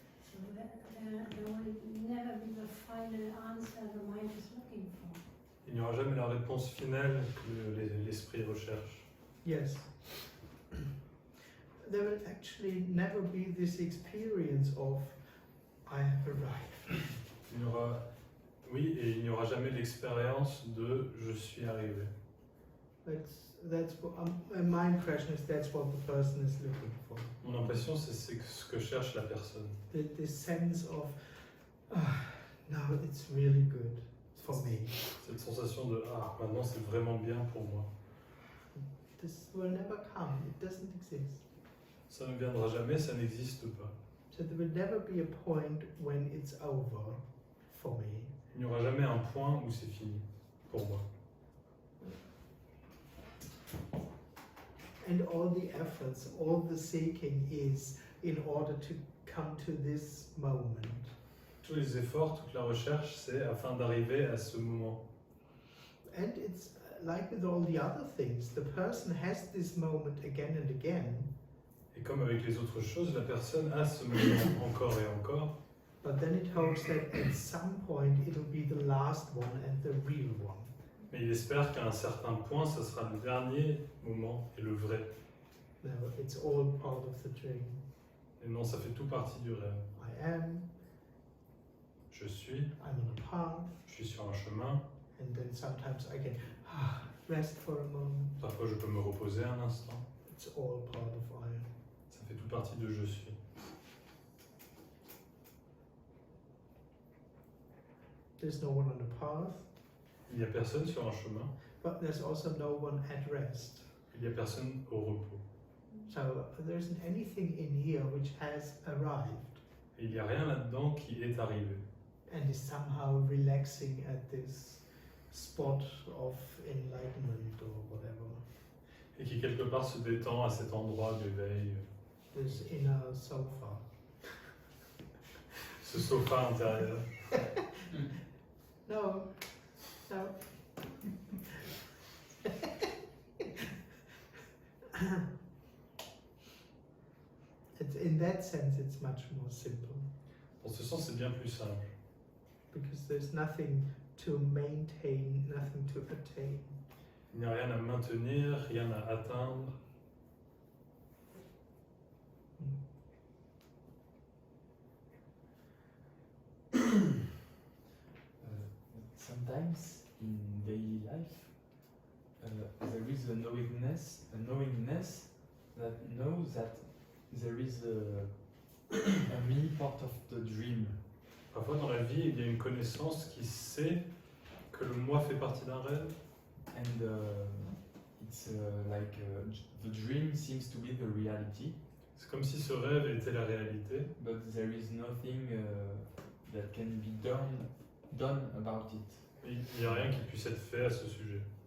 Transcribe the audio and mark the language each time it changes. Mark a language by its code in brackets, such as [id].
[en] So there will never be the final answer the mind is looking for. [fr] Il n'y aura jamais la réponse finale que l'esprit recherche. [en] Yes. There will actually never be this experience of I have arrived. [fr] Il n'y aura, oui, et il n'y aura jamais l'expérience de je suis arrivé. [en] That's what, my impression is that's what the person is looking for. [fr] Mon impression, c'est ce que cherche la personne. [en] This sense of now it's really good for me. [fr] Cette sensation de maintenant c'est vraiment bien pour moi. [en] This will never come. It doesn't exist. [fr] Ça ne viendra jamais, ça n'existe pas. [en] So there will never be a point when it's over for me. [fr] Il n'y aura jamais un point où c'est fini pour moi. [en] And all the efforts, all the seeking is in order to come to this moment. [fr] Tous les efforts, toute la recherche, c'est afin d'arriver à ce moment. [en] And it's like with all the other things, the person has this moment again and again. [fr] Et comme avec les autres choses, la personne a ce moment encore et encore. [en] But then it hopes that at some point it'll be the last one and the real one. [fr] Mais il espère qu'à un certain point, ça sera le dernier moment et le vrai. [en] No, it's all part of the dream. [fr] Et non, ça fait tout partie du rêve. [en] I am, [fr] Je suis, [en] I'm on a path, [fr] je suis sur un chemin. [en] and then sometimes I can rest for a moment. [fr] Parfois, je peux me reposer un instant. [en] It's all part of I am. [fr] Ça fait tout partie de je suis. [en] There's no one on the path, [fr] Il n'y a personne sur un chemin. [en] but there's also no one at rest. [fr] Il n'y a personne au repos. [en] So there isn't anything in here which has arrived [fr] Et il n'y a rien là-dedans qui est arrivé. [en] and is somehow relaxing at this spot of enlightenment or whatever. [fr] Et qui quelque part se détend à cet endroit d'éveil. [en] This inner sofa. [fr] Ce sofa intérieur. [en] No, no. In that sense, it's much more simple [fr] Dans ce sens, c'est bien plus simple. [en] because there's nothing to maintain, nothing to attain. [fr] Il n'y a rien à maintenir, rien à atteindre. [en] Sometimes in daily life, there is a knowingness that knows that there is a me part of the dream. [fr] Parfois dans la vie, il y a une connaissance qui sait que le moi fait partie d'un rêve. [en] And it's like the dream seems to be the reality, [fr] C'est comme si ce rêve était la réalité, [en] but there is nothing that can be done about it. [fr] mais il n'y a rien qui puisse être fait à ce sujet.